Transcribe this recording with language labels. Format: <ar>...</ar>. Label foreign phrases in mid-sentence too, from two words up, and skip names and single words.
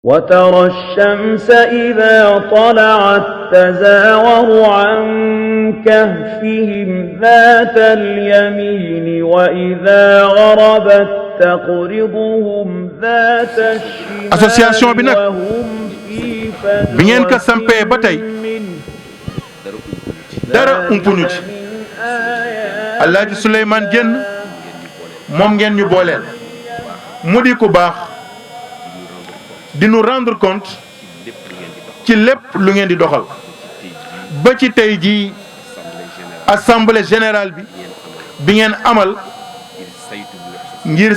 <ar>وترى الشمس إذا طلعت تزاور عن كهفهم ذات اليمين وإذا غربت تقرضهم ذات</ar> <wo>association bi</wo> <ar>الشمال</ar> <wo>nag</wo> <ar>وهم في</ar> <wo>bi ngeen ko</wo> <ar>فجوة</ar> <wo>sampee ba tey</wo> <ar>منه</ar> <wo>dara umpuñu ci</wo> <ar>من آيات</ar> <wo>Alaaji Souleymane Diène moom ngeen ñu booleel mu di ku baax di nu</wo> <fr>rendre compte</fr> <wo>ci lépp lu ngeen di doxal ba ci tey jii</wo> <fr>assemblée générale</fr> <wo>bi ngeen amal ngir</wo>